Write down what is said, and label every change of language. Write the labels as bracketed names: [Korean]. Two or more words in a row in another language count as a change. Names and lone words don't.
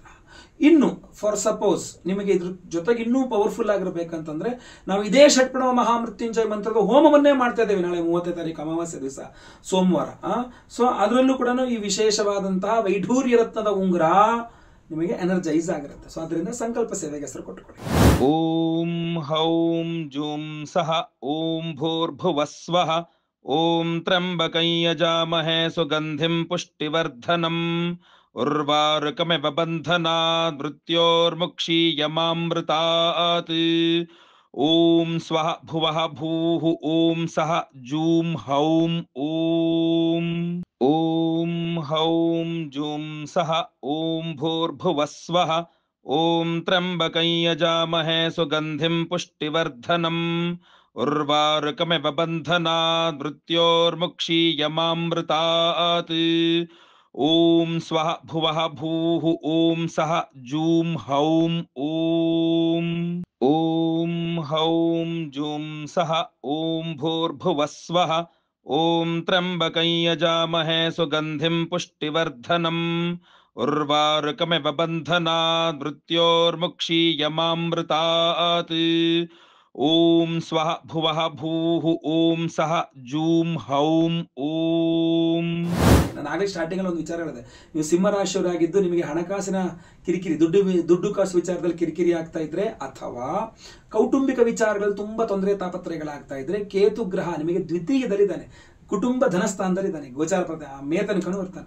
[Kannada] ಇನ್ನು [English] for suppose [Kannada] ನಿಮಗೆ ಇದ್ರ ಜೊತೆಗೆ ಇನ್ನೂ ಪವರ್ಫುಲ್ ಆಗಿರ್ಬೇಕಂತಂದ್ರೆ, ನಾವು ಇದೇ ಷಟ್ ಪ್ರಣವ ಮಹಾಮೃತ್ಯುಂಜಯ ಮಂತ್ರದ ಹೋಮವನ್ನೇ ಮಾಡ್ತಾ ಇದ್ದೇವೆ ನಾಳೆ 30ನೇ ತಾರೀಕು ಅಮಾವಾಸ್ಯೆ ದಿವಸ ಸೋಮವಾರ. ಸೊ ಅದರಲ್ಲೂ ಕೂಡ ಈ ವಿಶೇಷವಾದಂತಹ ವೈಢೂರ್ಯ ರತ್ನದ ಉಂಗುರ ನಿಮಗೆ ಎನರ್ಜೈಸ್ ಆಗಿರುತ್ತೆ. ಸೊ ಅದರಿಂದ ಸಂಕಲ್ಪ ಸೇವೆಗೆ ಹೆಸರು ಕೊಟ್ಟುಕೊಳ್ಳಿ. [Sanskrit] ಓಂ ಹೌಂ ಜೂಂ ಸಹ ಓಂ ಭೂರ್ಭುವಸ್ವಃ ಓಂ ತ್ರ್ಯಂಬಕಂ ಯಜಾಮಹೇ ಸುಗಂಧಿಂ ಪುಷ್ಟಿವರ್ಧನಂ ಉರ್ವಾರುಕಮಿವ ಬಂಧನಾತ್ ಮೃತ್ಯೋರ್ಮುಕ್ಷೀಯಮಾಮೃತಾತ್. ಓಂ ಸ್ವಃ ಭುವಃ ಭೂಃ ಓಂ ಸಹ ಜೂಂ ಹೌಂ ಓಂ. ಓಂ ಹೌಂ ಜೂಂ ಸಹ ಓಂ ಭೂರ್ಭುವಸ್ವಃ ಓಂ ತ್ರ್ಯಂಬಕಂ ಯಜಾಮಹೇ ಸುಗಂಧಿಂ ಪುಷ್ಟಿವರ್ಧನಂ ಉರ್ವಾರುಕಮಿವ ಬಂಧನಾತ್ ಮೃತ್ಯೋರ್ಮುಕ್ಷೀಯಮಾಮೃತಾತ್. ಓಂ ಸ್ವಃ ಭುವಃ ಭೂಃ ಓಂ ಸಹ ಜೂಂ ಹೌಂ ಓಂ. ಓಂ ಹೌಂ ಜೂಂ ಸಹ ಓಂ ಭೂರ್ಭುವಸ್ವಃ ಓಂ ತ್ರ್ಯಂಬಕಂ ಯಜಾಮಹೇ ಸುಗಂಧಿಂ ಪುಷ್ಟಿವರ್ಧನಂ ಉರ್ವಾರುಕಮಿವ ಬಂಧನಾತ್ ಮೃತ್ಯೋರ್ಮುಕ್ಷೀಯಮಾಮೃತಾತ್. ಓಂ ಸ್ವಃ ಭುವಃ ಭೂಃ ಓಂ ಸಹ ಜೂಂ ಹೌಂ ಓಂ. [Kannada] ನಾನು ಆಗಲೇ ಸ್ಟಾರ್ಟಿಂಗಲ್ಲಿ ಒಂದು ವಿಚಾರ ಹೇಳಿದೆ, ನೀವು ಸಿಂಹರಾಶಿಯವರಾಗಿದ್ದು ನಿಮಗೆ ಹಣಕಾಸಿನ ಕಿರಿಕಿರಿ, ದುಡ್ಡು ಕಾಸು ವಿಚಾರದಲ್ಲಿ ಕಿರಿಕಿರಿ ಆಗ್ತಾ ಇದ್ರೆ, ಅಥವಾ ಕೌಟುಂಬಿಕ ವಿಚಾರಗಳು ತುಂಬಾ ತೊಂದರೆ ತಾಪತ್ರಯಗಳಾಗ್ತಾ ಇದ್ರೆ, ಕೇತು ಗ್ರಹ ನಿಮಗೆ ದ್ವಿತೀಯದಲ್ಲಿದ್ದಾನೆ, ಕುಟುಂಬ ಧನಸ್ಥಾನದಲ್ಲಿದ್ದಾನೆ, ಗೋಚಾರ ಮೇತನಿಕನು ಇರ್ತಾನೆ.